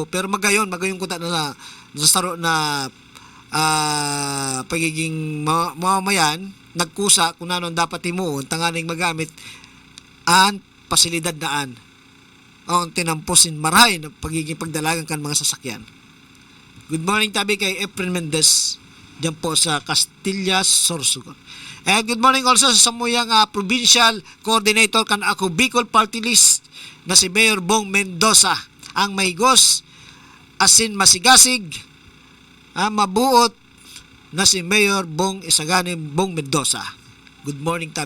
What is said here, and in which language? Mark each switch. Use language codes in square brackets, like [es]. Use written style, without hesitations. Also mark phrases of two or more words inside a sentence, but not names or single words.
[bik] Pero magayon ko ta na saro na pagiging mamamayan, nagkusa kung ano dapat himuon, tanganing magamit ang pasilidad daan. Ang tinamposin marahay na pagiging pagdalagan kan mga sasakyan. [en] Good morning [bik] tabi kay Efren Mendez dyan po sa Castillas, Sorsogon. [en] And good morning also [bik] sa samuyang [en] provincial coordinator [bik] kan ako Bicol Party List na si Mayor Bong Mendoza. Ang mahigos asin masigasig mabuot na si Mayor Bong Isagani Bong Mendoza. [en] Good morning tabi.